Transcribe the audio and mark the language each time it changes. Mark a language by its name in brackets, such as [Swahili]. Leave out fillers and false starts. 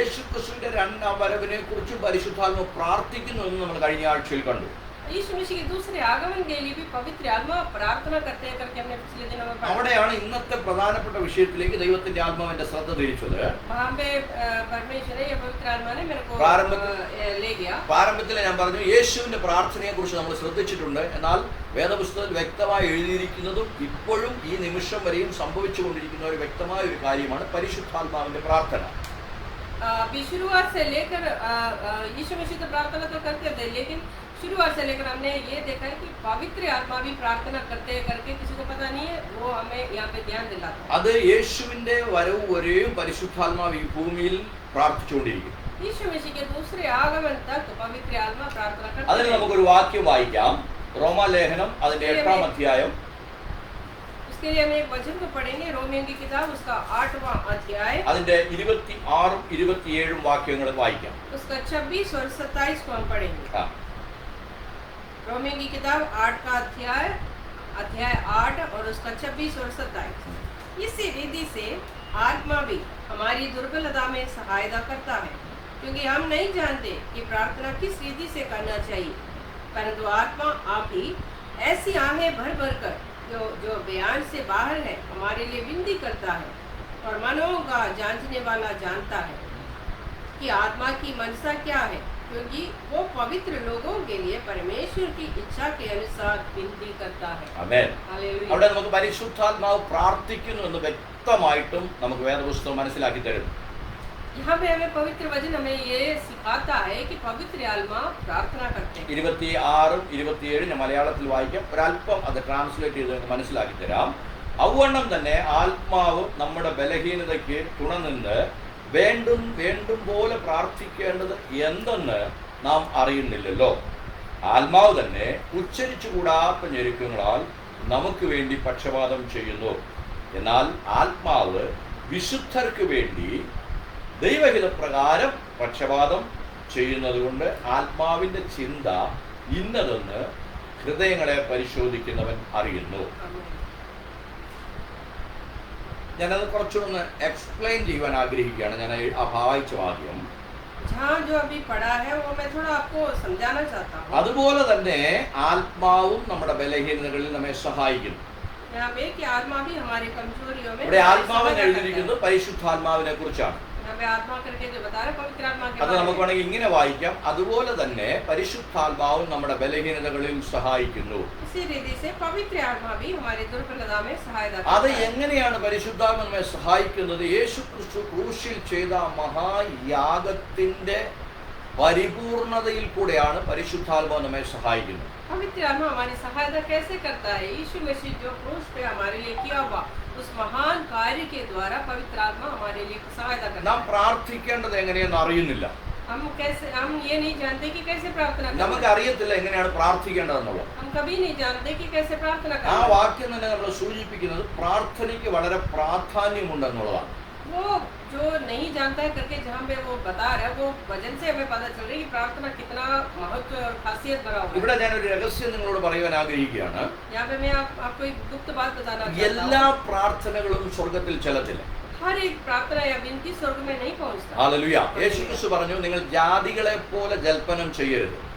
[Malayalam] യേശു ക്രിസ്തുവിന്റെ രണ്ടാം വരവിനെ കുറിച്ച് പരിശുദ്ധാത്മാവ് പ്രാർത്ഥിക്കുന്നു എന്ന് നമ്മൾ കഴിഞ്ഞ ആഴ്ചയിൽ കണ്ടു. [Hindi] यीशु मसीह के दूसरे आगमन के लिए भी पवित्र आत्मा प्रार्थना करते हैं करके हमने पिछले दिनों में पढ़ा। [Malayalam] അവിടെയാണ് ഇന്നത്തെ പ്രധാനപ്പെട്ട വിഷയത്തിലേക്ക് ദൈവത്തിന്റെ ആത്മാവിന്റെ ശ്രദ്ധ തിരിച്ചത്. [Hindi] वहां पे परमेश्वर है, ये पवित्र आत्मा ने मेरे को ले गया। [Malayalam] പ്രാരംഭത്തിൽ ഞാൻ പറഞ്ഞു യേശുവിന്റെ പ്രാർത്ഥനയെ കുറിച്ച് നമ്മൾ ശ്രദ്ധിച്ചിട്ടുണ്ട്. എന്നാൽ വേദപുസ്തകത്തിൽ വ്യക്തമായി എഴുതിയിരിക്കുന്നതും ഇപ്പോഴും ഈ നിമിഷം വരെയും സംഭവിച്ചുകൊണ്ടിരിക്കുന്ന ഒരു വ്യക്തമായ ഒരു കാര്യമാണ് പരിശുദ്ധാത്മാവിന്റെ പ്രാർത്ഥന. [Hindi] अभी शुरुआत से लेकर यीशु मसीह तो प्रार्थना तो करते थे, लेकिन शुरुआत से लेकर हमने ये देखा है कि पवित्र आत्मा भी प्रार्थना करते हैं करके किसी को पता नहीं है, वो हमें यहाँ पे ध्यान दिलाता है। [Malayalam] അത് യേശുവിന്റെ വരവ് വരെയും പരിശുദ്ധാത്മാവ് ഈ ഭൂമിയിൽ പ്രാർത്ഥിച്ചുകൊണ്ടിരിക്കും. [Hindi] यीशु मसीह के दूसरे आगमन तक पवित्र आत्मा प्रार्थना करते [Malayalam] അതിന് [Hindi] हैं। [Malayalam] നമുക്കൊരു വാക്യം വായിക്കാം. റോമാലേഖനം അതിന്റെ 8-ാം അധ്യായം [Hindi] उसके लिए हम एक वचन को पढ़ेंगे, रोमियों की किताब उसका 8वां अध्याय [Malayalam] അതിന്റെ 26-ഉം 27-ഉം വാക്യങ്ങൾ വായിക്കാം. [Hindi] उसका 26 और 27 को हम पढ़ेंगे। ആ. रोमियों की किताब 8 का अध्याय 8 और उसका 26 और 27। इसी विधि से आत्मा भी हमारी दुर्बलता में सहायता करता है, क्योंकि हम नहीं जानते कि प्रार्थना किस विधि से करना चाहिए, परंतु आत्मा आप ही ऐसी आहें भर भर कर जो बयान से बाहर है हमारे लिए विनती करता है, और मनों का जांचने वाला जानता है कि आत्मा की मनसा क्या है, क्योंकि वो पवित्र लोगों के लिए परमेश्वर की इच्छा के अनुसार विनती करता है। [Malayalam] ആമേൻ. [Hindi] हालेलुया। [Malayalam] അവിടെ നമുക്ക് പരിശുദ്ധാത്മാവ് പ്രാർത്ഥിക്കുന്നു എന്ന് വ്യക്തമായിട്ടും നമുക്ക് വേദപുസ്തകം മനസ്സിലാക്കി തരുന്നു. [Hindi] यहाँ पे हमें पवित्र वचन हमें ये सिखाता है कि पवित्र आत्मा प्रार्थना करते हैं। [Malayalam] 26-ഉം 27-ഉം ഞാൻ മലയാളത്തിൽ വായിക്കാം. ഒരല്പം അത് ട്രാൻസ്ലേറ്റ് ചെയ്ത് നമുക്ക് മനസ്സിലാക്കി തരാം. ഔവണ്ണം തന്നെ ആത്മാവ് നമ്മുടെ ബലഹീനതയ്ക്ക് തുണനിന്ന് വേണ്ടും പോലെ പ്രാർത്ഥിക്കേണ്ടത് എന്തെന്ന് നാം അറിയുന്നില്ലല്ലോ. ആത്മാവ് തന്നെ ഉച്ചരിച്ചുകൂടാത്ത ഞെരുക്കങ്ങളാൽ നമുക്ക് വേണ്ടി പക്ഷപാതം ചെയ്യുന്നു. എന്നാൽ ആത്മാവ് വിശുദ്ധർക്ക് വേണ്ടി ദൈവഹിതപ്രകാരം പക്ഷപാതം ചെയ്യുന്നതുകൊണ്ട് ആത്മാവിന്റെ ചിന്ത ഇന്നതെന്ന് ഹൃദയങ്ങളെ പരിശോധിക്കുന്നവൻ അറിയുന്നു. ഞാനത് കുറച്ചൊന്ന് എക്സ്പ്ലെയിൻ ചെയ്യുവാൻ ആഗ്രഹിക്കുകയാണ്. ഞാൻ ആ വായിച്ച വാക്യം [Hindi] जहाँ जो अभी पढ़ा है वो मैं थोड़ा आपको समझाना चाहता हूँ। [Malayalam] അതുപോലെ തന്നെ ആത്മാവും നമ്മുടെ ബലഹീനതകളിൽ നമ്മെ സഹായിക്കുന്നു. [Hindi] यहाँ पे कि आत्मा भी हमारी कमजोरियों में [Malayalam] ഇവിടെ [Hindi] हमारी [Malayalam] ആത്മാവെന്ന് [Hindi] सहायता करता [Malayalam] എഴുതിയിരിക്കുന്നത് പരിശുദ്ധാത്മാവിനെ കുറിച്ചാണ്. [Hindi] है। यहाँ पे आत्मा करके जो बता रहे पवित्र आत्मा के [Malayalam] അത് [Hindi] बारे [Malayalam] നമുക്ക് [Hindi] में। [Malayalam] വേണമെങ്കിൽ ഇങ്ങനെ വായിക്കാം. അതുപോലെ തന്നെ പരിശുദ്ധാത്മാവും നമ്മുടെ ബലഹീനതകളിൽ സഹായിക്കുന്നു. [Hindi] इसी रीति से पवित्र आत्मा भी हमारी दुर्बलता में सहायता [Malayalam] അത് [Hindi] करता है। [Malayalam] എങ്ങനെയാണ് പരിശുദ്ധാത്മ നമ്മെ സഹായിക്കുന്നത്? യേശു ക്രിസ്തു ക്രൂശിൽ ചെയ്ത മഹായാഗത്തിന്റെ പരിപൂർണതയിൽ കൂടെയാണ് പരിശുദ്ധാത്മാവ് നമ്മെ സഹായിക്കുന്നത്. [Hindi] पवित्र आत्मा हमारी सहायता कैसे करता है? यीशु मसीह जो क्रूस पे हमारे लिए किया हुआ उस महान कार्य के द्वारा पवित्र आत्मा हमारे लिए सहायता करता [Malayalam] നാം [Hindi] है। [Malayalam] പ്രാർത്ഥിക്കേണ്ടത് എങ്ങനെയെന്ന് അറിയുന്നില്ല. [Hindi] हम ये नहीं जानते कि कैसे प्रार्थना [Malayalam] നമുക്ക് [Hindi] करना है। [Malayalam] അറിയത്തില്ല എങ്ങനെയാണ് പ്രാർത്ഥിക്കേണ്ടതെന്നുള്ളത്. [Hindi] हम कभी नहीं जानते कि कैसे प्रार्थना [Malayalam] ആ [Hindi] करना है। [Malayalam] വാക്യം തന്നെ നമ്മൾ സൂചിപ്പിക്കുന്നത് പ്രാർത്ഥനയ്ക്ക് വളരെ പ്രാധാന്യമുണ്ടെന്നുള്ളതാണ്. [Hindi] वो जो नहीं जानता है करके जहाँ पे वो बता रहा है वो वजन से हमें पता चल रही है कि प्रार्थना कितना महत्व और खासियत भरा हुआ है। [Malayalam] ഇവിടെ ഞാൻ ഒരു രഹസ്യം നിങ്ങളോട് പറയുവാൻ ആഗ്രഹിക്കുകയാണ്. [Hindi] यहाँ पे मैं आपको एक गुप्त बात बताना चाहता [Malayalam] എല്ലാ [Hindi] हूँ। [Malayalam] പ്രാർത്ഥനകളും സ്വർഗത്തിൽ ചെല്ലത്തില്ല. [Hindi] हर एक प्रार्थना या विनती स्वर्ग में नहीं पहुँचता। [Malayalam] ഹല്ലേലൂയ. യേശുക്രിസ്തു പറഞ്ഞു നിങ്ങൾ ജാതികളെ പോലെ ജൽപ്പനം ചെയ്യരുത്.